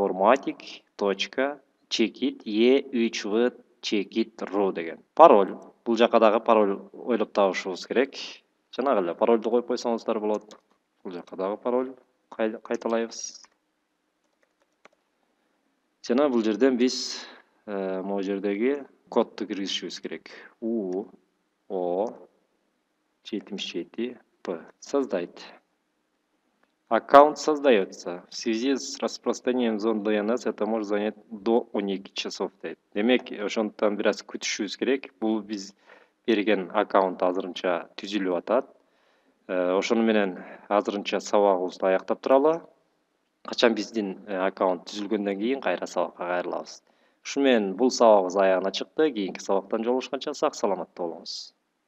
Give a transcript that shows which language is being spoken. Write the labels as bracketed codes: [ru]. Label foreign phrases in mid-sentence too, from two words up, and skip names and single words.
[ky] informatik.chekit e3v.chekit.ru деген. Пароль. Бул жака дагы пароль ойлоп табышыбыз керек. Жанагы эле парольду коюп койсоңуздар болот. Бул жака дагы пароль кайталайбыз. Жана бул жерден биз могу жердеги кодду киргизишибиз керек. UO77P. [ru] Создать. Аккаунт создается. В связи с распространением зон DNS это может занять до 12 часов. [ky] Демек, ошондуктан бир аз күтүшүбүз керек. Бул биз берген аккаунт азырынча түзүлүп атат. Ошону менен азырынча сабагыбызды аяктап туралы. Качан биздин аккаунт түзүлгөндөн кийин кайра сабакка кайрылабыз. Ушу менен бул сабагыбыз аягына чыкты. Кийинки сабактан жолугушканча сак саламатта болуңуз.